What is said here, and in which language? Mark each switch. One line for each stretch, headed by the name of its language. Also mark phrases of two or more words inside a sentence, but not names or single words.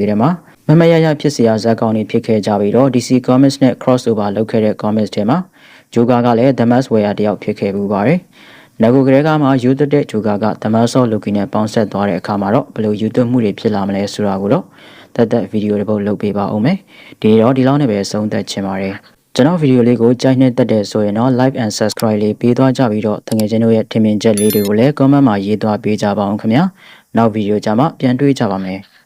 Burmese: ထဲမှာမမရရဖြစ်စရာဇာတ်ကောင်တွေဖြစ်ခဲ့ကြပြီးတော့ DC Comics နဲ့ crossover လုပ်ခဲ့တဲ့ comics ထဲမှာဂျိုကာကလည်း The Mask Wearer တယောက်ဖြစ်ခဲ့ပူပါတယ်။နောက်ကိုကလေးကမှယူသွတဲ့ဂျိုကာက The Mask of Loki နဲ့ပေါင်းဆက်သွားတဲ့အခါမှာတော့ဘယ်လိုယူသွမှုတွေဖြစ်လာမလဲဆိုတာကိုတော့သက်ဗီဒီယိုတစ်ပုဒ်လုပ်ပေးပါဦးမယ်။ဒီတော့ဒီလောက်နဲ့ပဲဆုံးသက်ချင်ပါတယ်။ကျွန်တော်ဗီဒီယိုလေးကိုကြိုက်နှစ်သက်ဆိုရင်တော့
English: like and subscribe
Burmese: လေးပေးသွားကြပြီးတော့တကယ်ချင်းတို့ရဲ့ထင်မြင်ချက်လေးတွေကိုလည်း comment မှာရေးသွားပေးကြပါအောင်ခင်ဗျာ။နောက်ဗီဒီယိုကြမှာပြန်တွေ့ကြပါမယ်။